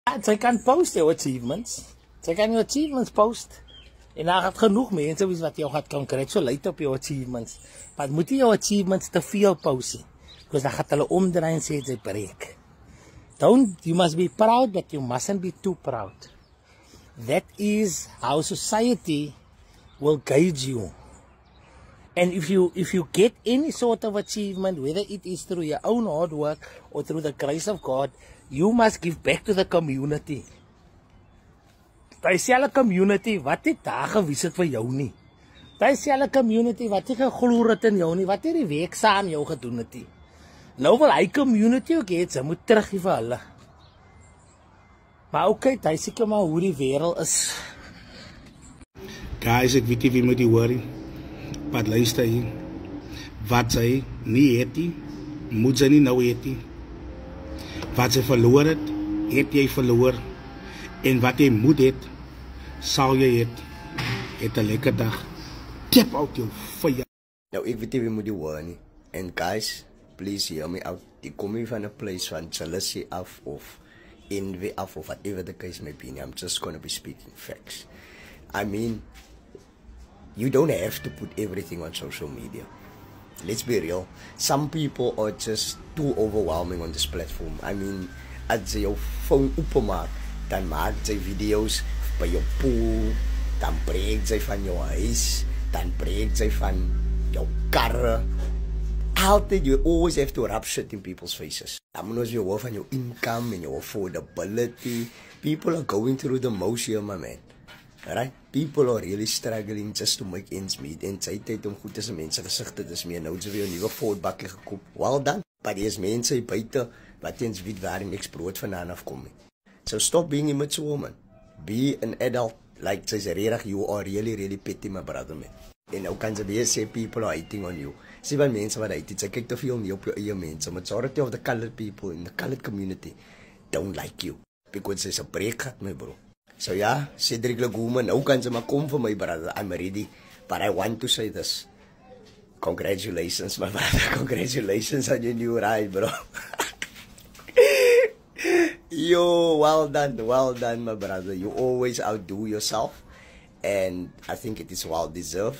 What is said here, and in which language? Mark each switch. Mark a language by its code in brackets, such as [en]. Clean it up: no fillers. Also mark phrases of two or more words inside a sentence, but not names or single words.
[af] Sy kan post jou achievements. Sy kan jou achievements post. En daar gaat genoeg mense wat jou gaat congratulate op jou achievements. Maar moet jy jou achievements te veel post. Because dan gaat hulle omdraai en sê jy breek. [en] You must be proud, but you mustn't be too proud. That is how society will guide you. And if you get any sort of achievement, whether it is through your own hard work or through the grace of God, you must give back to the community. [af] Daar is 'n community wat nie daar gewys het vir jou nie. Daar is 'n community wat nie geglo het in jou nie, wat nie die week saam jou gedoen het nie. Nou wil hy community ook hê, sy moet teruggee vir hulle. Maar okay, hy seker maar hoe die wêreld is. Guys, ek weet nie wie moet die worry. Maar luister hier. Wat sy nie het nie, moet sy nie nou het nie. Wat sy verloor het jy verloor. En wat jy moet het, sal jy het. Het 'n lekker dag. [en] Tap out [af] jou fire. Nou, ek weet nie wie moet die worry nie. [en] And guys, please hear me out. [af] Ek kom nie van 'n place van jealousy af of envy af of [en] whatever the case may be. I'm just going to be speaking facts. I mean, you don't have to put everything on social media. Let's be real. Some people are just too overwhelming on this platform. I mean, [af] as jy jou phone openmaak, dan maak jy video's by jou pool, dan breek jy van jou huis, dan breek jy van jou karre. Altyd, [en] you always have to rub shit in people's faces. [af] Dan moet ons jou hoor van jou income en jou affordability. [en] People are going through the most here, my man. Right? People are really struggling just to make ends meet. [af] En sy tyd om goed tussen mense gesigte te smee. Nou het sy weer 'n nuwe Ford-bakkie gekoop. [en] Well done. [af] Maar die is mense hier buite wat eens weet waar die niks brood vandaan afkom nie. [en] So stop being immature, woman. Be an adult. Like [af] sy sê regtig, [en] you are really, really petty, my brother, man. [af] En nou kan sy weer sê [en] people are hating on you. [af] Sê van mense wat hate, sy kyk te veel nie op jou eie mense. [en] Majority of the colored people in the colored community don't like you. [af] Because sy's 'n breek gehad, [en] my bro. So yeah, [af] Cedric Laguma, nou kan sy maar kom vir my brother. [en] I'm ready. But I want to say this. Congratulations, my brother. Congratulations on your new ride, bro. Yo, well done, my brother. You always outdo yourself. And I think it is well deserved.